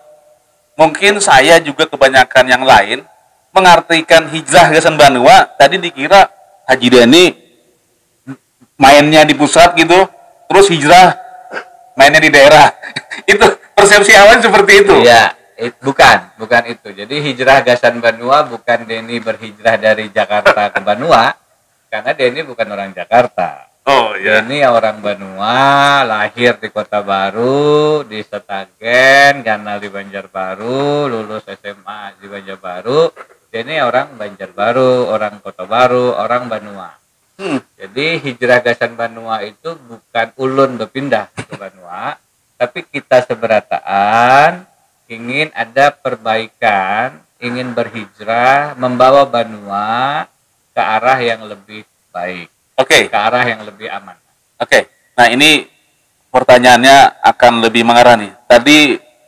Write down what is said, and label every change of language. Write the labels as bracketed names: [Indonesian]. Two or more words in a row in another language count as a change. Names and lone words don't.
[Indonesian] Mungkin saya juga kebanyakan yang lain mengartikan hijrah gasan Banua tadi dikira Haji Deni mainnya di pusat gitu, terus hijrah mainnya di daerah. Itu persepsi awal seperti itu. Iya, bukan itu. Jadi hijrah gasan Banua bukan Deni berhijrah dari Jakarta ke Banua, karena Deni bukan orang Jakarta. Oh ya. Ini orang Banua, lahir di Kota Baru, di Setagen, ganal di Banjarbaru, lulus SMA di Banjarbaru. Ini orang Banjarbaru, orang Kota Baru, orang Banua. Jadi hijrah gasan Banua itu bukan ulun berpindah ke Banua, tapi kita seberataan ingin ada perbaikan, ingin berhijrah, membawa Banua ke arah yang lebih baik. Oke. Ke arah yang lebih aman. Oke. Nah, ini pertanyaannya akan lebih mengarah nih.